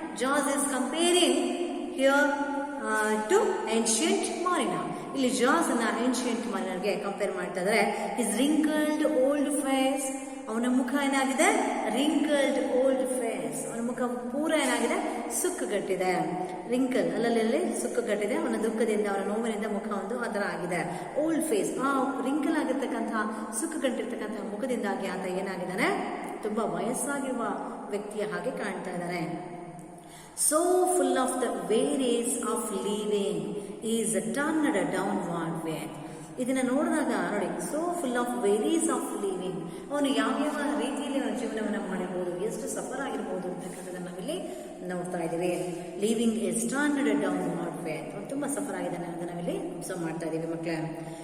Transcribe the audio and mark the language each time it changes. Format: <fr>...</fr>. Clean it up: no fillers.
<en>Jaws is comparing here to ancient mariner.</en> <kn>ಇಲ್ಲಿ ಜಾಸ್ ಅನ್ನ ಏನ್ಷಿಯಂಟ್ ಮಾರಿನರ್ಗೆ ಕಂಪೇರ್ ಮಾಡ್ತಾ ಇದ್ದಾರೆ.</kn> <en>his wrinkled old face,</en> <kn>ಅವನ ಮುಖ ಏನಾಗಿದೆ? Wrinkled old face. ಅವನ ಮುಖ ಪೂರ ಏನಾಗಿದೆ? ಸುಕ್ಕುಗಟ್ಟಿದೆ. ರಿಂಕಲ್ ಅಲ್ಲಲ್ಲಿ ಸುಕ್ಕುಗಟ್ಟಿದೆ. ಅವನ ದುಃಖದಿಂದ, ಅವನ ನೋವಿನಿಂದ ಮುಖ ಒಂದು ಅದರ ಆಗಿದೆ. ಓಲ್ಡ್ ಫೇಸ್, ಆ ರಿಂಕಲ್ ಆಗಿರ್ತಕ್ಕಂತಹ ಸುಕ್ಕುಗಟ್ಟಿರ್ತಕ್ಕಂತಹ ಮುಖದಿಂದಾಗಿ ಆತ ಏನಾಗಿದ್ದಾನೆ? ತುಂಬಾ ವಯಸ್ಸಾಗಿರುವ ವ್ಯಕ್ತಿಯ ಹಾಗೆ ಕಾಣ್ತಾ ಇದ್ದಾನೆ.</kn> <en>So full of the ways of living is turned downward way.</en> <kn>ಇದನ್ನ ನೋಡಿದಾಗ ನೋಡಿ,</kn> <en>so full of worries of living,</en> <kn>ಅವನು ಯಾವ್ಯಾವ ರೀತಿಯಲ್ಲಿ ಅವನ ಜೀವನವನ್ನು ಮಾಡಿರ್ಬೋದು, ಎಷ್ಟು ಸಫರ್ ಆಗಿರ್ಬೋದು ಅಂತಕ್ಕಂಥದ್ದನ್ನು ನಾವಿಲ್ಲಿ ನೋಡ್ತಾ ಇದ್ದೀವಿ.</kn> <en>living is turned downward way,</en> <kn>ಅವನು ತುಂಬಾ ಸಫರ್ ಆಗಿದ್ದಾನೆ ಅಂತ ನಾವಿಲ್ಲಿ ಅಬ್ಸರ್ವ್ ಮಾಡ್ತಾ ಇದ್ದೀವಿ ಮಕ್ಕಳೇ.</kn>